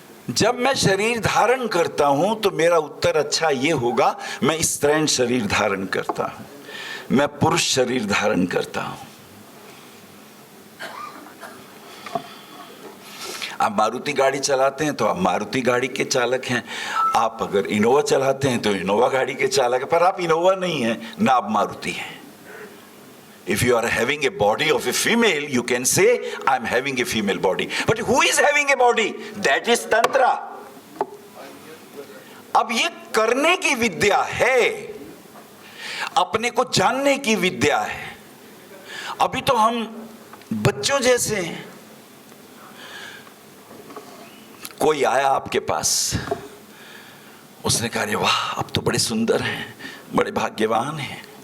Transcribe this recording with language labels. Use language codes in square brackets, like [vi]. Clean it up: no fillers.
[hi] जब मैं शरीर धारण करता हूं तो मेरा उत्तर अच्छा ये होगा, मैं स्त्रीण शरीर धारण करता हूं, मैं पुरुष शरीर धारण करता हूं। आप मारुति गाड़ी चलाते हैं तो आप मारुति गाड़ी के चालक हैं, आप अगर इनोवा चलाते हैं तो इनोवा गाड़ी के चालक हैं, पर आप इनोवा नहीं हैं ना आप मारुति हैं। [en] If you are having a body of a female, you can say, I am having a female body. But who is having a body? That is tantra. [hi] अब ये करने की विद्या है, अपने को जानने की विद्या है। अभी तो हम बच्चों जैसे हैं। कोई आया आपके पास, उसने कहा, अरे वाह आप तो बड़े सुंदर हैं, बड़े भाग्यवान हैं।